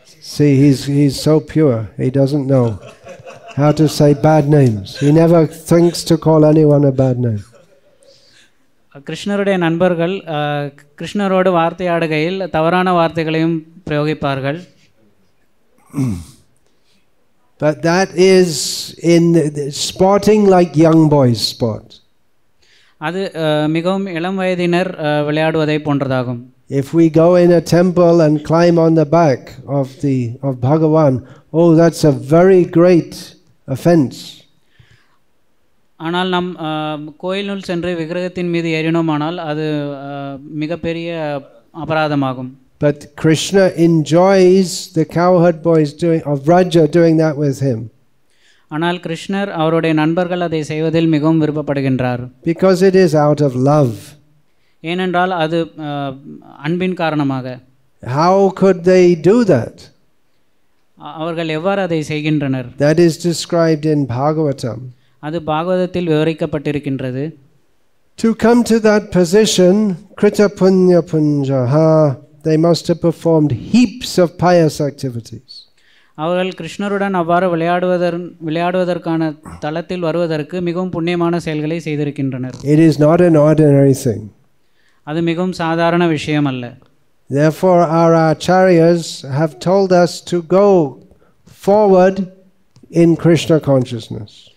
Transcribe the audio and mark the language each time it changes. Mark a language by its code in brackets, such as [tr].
[en] See, he's so pure, he doesn't know how to say bad names. He never thinks to call anyone a bad name. [ta] கிருஷ்ணருடைய நண்பர்கள் கிருஷ்ணரோடு வார்த்தையாடுகையில் தவறான வார்த்தைகளையும் பிரயோகிப்பார்கள். [en] But that is in sporting like young boys sport. [ta] அது மிகவும் இளம் வயதினர் விளையாடுவதை போன்றதாகும். [en] If we go in a temple and climb on the back of Bhagavan, oh, that's a very great offense. [ta] ஆனால் நம் கோயிலுள் சென்று விக்கிரகத்தின் மீது ஏறினோமானால் அது மிகப்பெரிய அபராதமாகும். [en] But Krishna enjoys the cowherd boys of Vraja doing that with him. [ta] ஆனால் கிருஷ்ணர் அவருடைய நண்பர்கள் அதை செய்வதில் மிகவும் விருப்பப்படுகின்றார். [en] Because it is out of love. [ta] ஏனென்றால் அது அன்பின் காரணமாக. [en] How could they do that? [ta] அவர்கள் எவ்வாறு அதை செய்கின்றனர்? [en] That is described in Bhagavatam. [ta] அது பாகவதத்தில் விவரிக்கப்பட்டிருக்கின்றது. [en] To come to that position, [sa] Krita Punya Punjaha, [en] they must have performed heaps of pious activities. [ta] அவர்கள் கிருஷ்ணருடன் அவ்வாறு விளையாடுவதற்கான தளத்தில் வருவதற்கு மிகவும் புண்ணியமான செயல்களை செய்திருக்கின்றனர். [en] It is not an ordinary thing. [ta] அது மிகவும் சாதாரண விஷயம் அல்ல. [en] Therefore our acharyas have told us to go forward in Krishna consciousness.